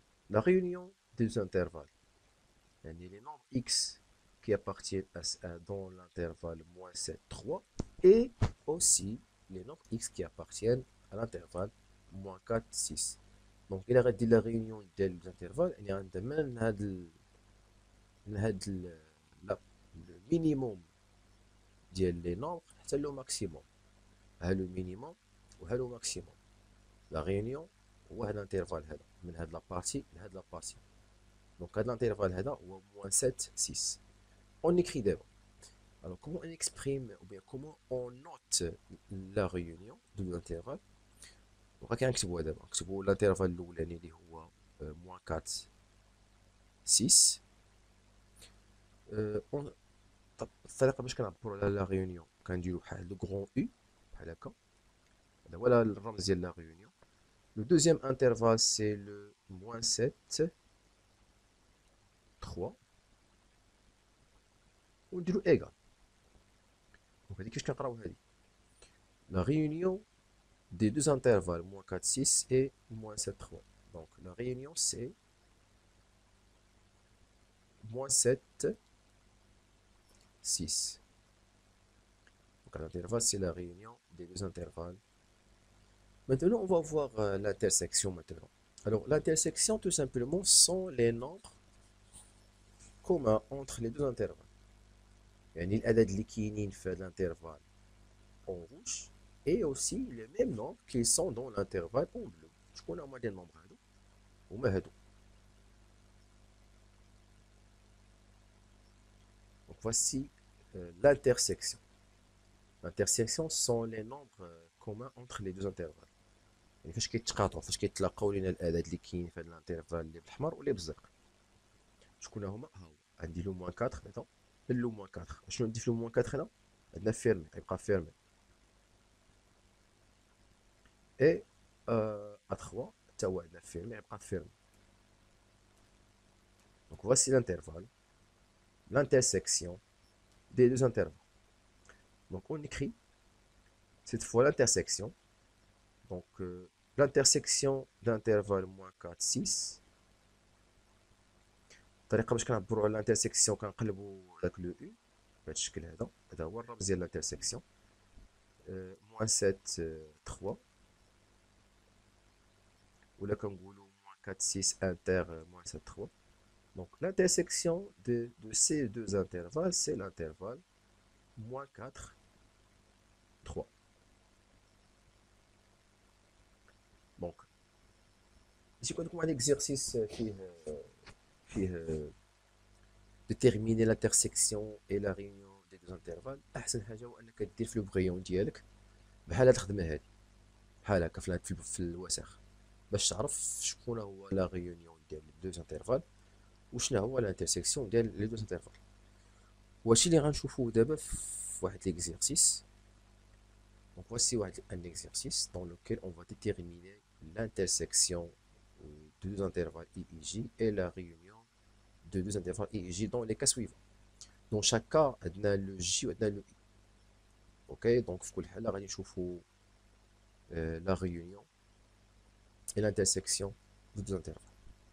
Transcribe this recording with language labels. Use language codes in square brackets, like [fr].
[fr] La réunion des intervalles, يعني les nombres x qui appartiennent dans l'intervalle moins 7, 3, et aussi les nombres x qui appartiennent à l'intervalle moins 4, 6. Donc, il a dit la réunion des intervalles, il y a un domaine, le minimum ديال les nombres حتى le maximum. ها le minimum وها le maximum. [ar] La réunion هو هذا الانترفال هذا من هاد لابارتي لهاد لابارتي. Donc, هاد الانترفال هذا هو moins 7, 6. [fr] On écrit d'abord. Alors, comment on exprime, ou bien comment on note la réunion de l'intervalle? [ar] وغا كنكتبوها دابا، نكتبو الانترفال الاولاني اللي هو moins 4 6. الطريقه باش كنعبرو على لا réunion كنديرو بحال لو غران U بحال هكا، هذا هو الرمز ديال لا réunion. [fr] Le deuxième intervalle c'est le moins 7 3 ونديرو égal. [ar] دونك هادي كيفاش كنقراو هادي؟ [fr] La réunion des deux intervalles moins 4 6 et moins 7 3. Donc la réunion c'est moins 7 6. Donc l'intervalle c'est la réunion des deux intervalles. Maintenant on va voir l'intersection maintenant. Alors l'intersection tout simplement sont les nombres communs entre les deux intervalles. [ar] يعني الأعداد اللي كاينين في [fr] l'intervalle en rouge et aussi les mêmes nombres qui sont dans l'intervalle en bleu. [ar] شكون هما لي nombres هادو؟ هما هادو. [fr] Donc voici l'intersection. L'intersection sont les nombres communs entre les deux intervalles. [ar] يعني فاش كيتقاطعوا، فاش كيتلاقاو لينا الأعداد اللي كاينين في هاد الانترفال اللي بالأحمر واللي بالزرق. شكون هما؟ ها هو عندي لو موان 4 مثلا، لو موان 4. شنو ندير في لو موان 4 هنا؟ عندنا فيرمي، غيبقى فيرمي. اي ا 3 حتى هو عندنا فيرمي، غيبقى فيرمي. [fr] دونك voici l'intervalle, l'intersection des deux intervalles. Donc on écrit cette fois l'intersection. Donc l'intersection d'intervalle moins 4 6. [ar] الطريقه باش كنعبروا على الانترسيكسيون كنقلبوا داك لو او بهذا الشكل هذا. هذا هو الرمز ديال الانترسيكسيون. [fr] moins 7 3 [ar] ولا كنقولوا [fr] moins 4 6 inter moins 7 3. Donc l'intersection de ces deux intervalles c'est l'intervalle moins 4 3. Donc ici [ar] كنت لكم واحد اكزرسيس فيه [fr] déterminer l'intersection et la réunion des deux intervalles. [ar] احسن حاجه هو انك دير في لو بغيون ديالك بحال هاد الخدمه هادي، بحال هكا في الوسخ، باش تعرف شكون هو لا ريونيون ديال لي دو انترفال وشنو هو الانترسيكسيون ديال لي دو انترفال. وهادشي اللي غنشوفوه دابا في واحد ليكزيرسيس. [fr] Donc voici un exercice dans lequel on va déterminer l'intersection de deux intervalles I et J et la réunion de deux intervalles I et J dans les cas suivants. Dans chaque cas, on a le J et le I. Ok, donc [ar] في كل حالة غادي نشوفوا [fr] la réunion et l'intersection de deux intervalles.